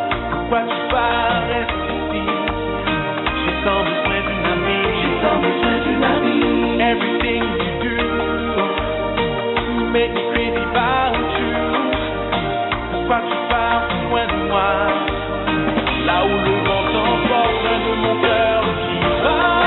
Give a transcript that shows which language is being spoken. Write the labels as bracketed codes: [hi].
[fr] Pourquoi tu pars, reste ici. J'ai tant besoin d'une amie. [en] Everything you do make me crazy about you. [fr] Pourquoi tu pars si loin de moi. Là où le vent t'emporte, loin de mon cœur qui va.